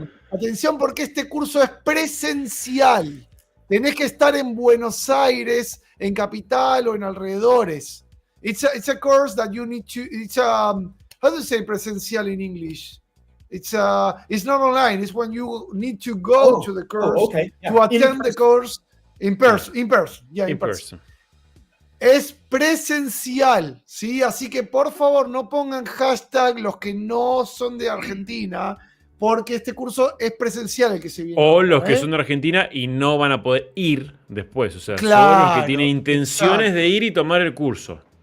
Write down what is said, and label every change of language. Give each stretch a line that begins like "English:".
Spanish: Atención porque este curso es presencial. Tenés que estar en Buenos Aires, en Capital o en alrededores.
English: It's a course that you need to. How do you say presencial in English? It's not online. It's when you need to go to the course to attend the course in person. Yeah, in person.
Spanish: Es presencial, ¿sí? Así que por favor no pongan hashtag los que no son de Argentina, porque este curso es presencial el que se viene. O ahora, los que son de Argentina y no van a poder ir después. O sea, claro, solo los que tienen intenciones de ir y tomar el curso.